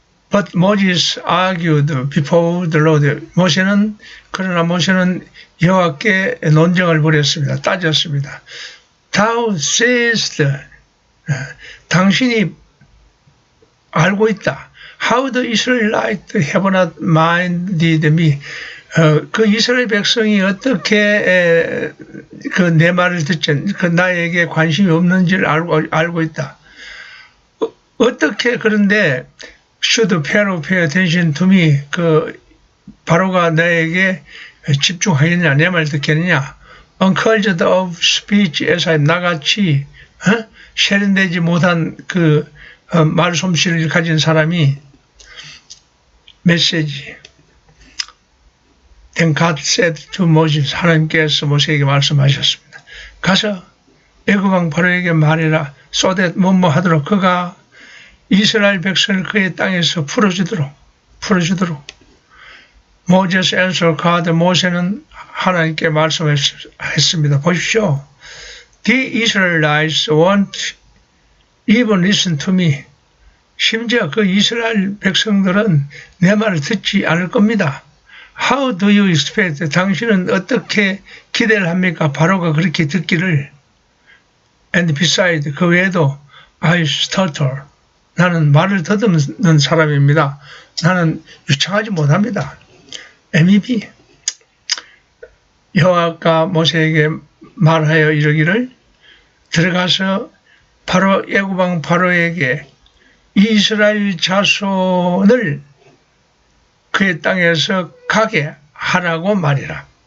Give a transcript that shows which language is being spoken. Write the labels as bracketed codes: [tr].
[en] But Moses argued before the Lord. [ko] 그러나 모세는 여호와께 논쟁을 벌였습니다. 따졌습니다. [en] Thou sayest, [ko] 당신이 알고 있다. [en] How the Israelites have not minded me. [ko] 그 이스라엘 백성이 어떻게 내 말을 듣지, 나에게 관심이 없는지를 알고 있다. 어떻게 그런데 [en] should Pharaoh pay attention to me? [ko] 바로가 나에게 집중하겠냐, 내 말 듣겠느냐? [en] Encouraged of speech as I [ko] 나같이 세련되지 못한 말솜씨를 가진 사람이 메시지. [en] Then God said to Moses, [ko] 하나님께서 모세에게 말씀하셨습니다. 가서 애굽 왕 바로에게 말해라. [en] so that [ko] 뭐뭐 하도록 그가 이스라엘 백성을 그의 땅에서 풀어주도록. [en] Moses answered God. [ko] 모세는 하나님께 말씀했습니다. 보십시오. [en] The Israelites won't even listen to me. [ko] 심지어 그 이스라엘 백성들은 내 말을 듣지 않을 겁니다. [en] How do you expect? [ko] 당신은 어떻게 기대를 합니까? 바로가 그렇게 듣기를. [en] And besides, [ko] 그 외에도 [en] I stutter. [ko] 나는 말을 더듬는 사람입니다. 나는 유창하지 못합니다. [en] MEB. [ko] 여호와가 모세에게 말하여 이르기를 들어가서 바로 애굽 왕 바로에게 이스라엘 자손을 그의 땅에서 가게 하라고 말이라.